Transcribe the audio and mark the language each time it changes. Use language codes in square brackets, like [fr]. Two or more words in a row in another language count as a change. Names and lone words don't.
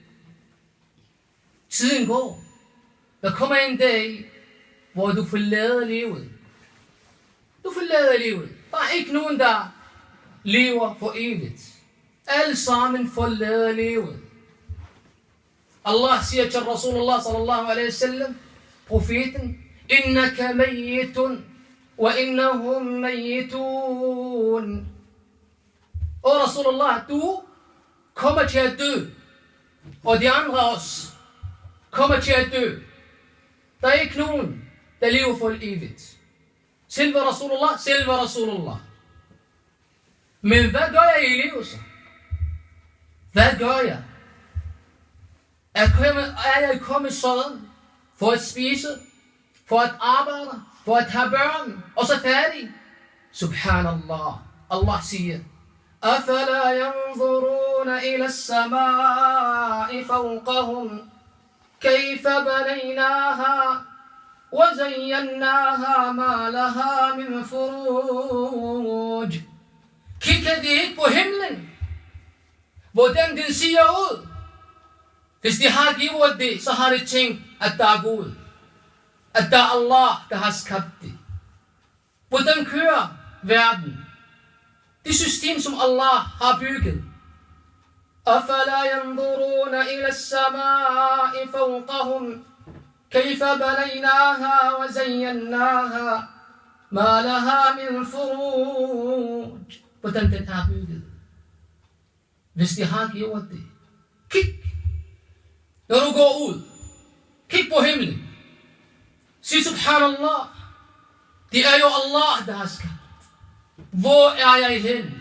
[da] Tiden går. Der kommer en dag, hvor du forlader livet. Du forlader livet. Der er ikke nogen, der lever for evigt. Alle sammen forlader livet. Allah siger til Rasulullah [ar] صلى الله عليه وسلم, [da] profeten, [ar] إنك ميت وإنهم ميتون. [da] Og Rasulullah, du kommer til at dø, og de andre også kommer til at dø. Der er ikke nogen, der lever for evigt. Selve Rasulullah, selve Rasulullah. Men hvad gør jeg i livet så? Hvad gør jeg? Er jeg kommet sådan for at spise, for at arbejde, for at have børn, og så færdig? [ar] Subhanallah. Allah siger, أَفَلَا يَنْظُرُونَ إِلَى السَّمَاءِ فَوْقَهُمْ كَيْفَ بَنَيْنَاهَا وَزَيَّنَّاهَا مَا لَهَا مِنْ فُرُوجٍ. [da] Kigger de ikke på himlen, hvordan den ser ud? Hvis de har gjort det, så har de tænkt, at der er Gud. At der er Allah, der har skabt det. Hvordan kører verden? Det system, som Allah har bygget. [ar] أَفَلَا يَنْظُرُونَ إِلَى السَّمَاءِ فَوْقَهُمْ كَيْفَ بَنَيْنَاهَا وَزَيَّنَّاهَا مَا لَهَا مِنْ فُرُوجٍ. [da] Hvordan den er bygget. Hvis de har gjort det. Kig. Når du går ud. Kig på himlen. Sig subhanallah. Det er jo Allah, der har skabt. Hvor er jeg hen?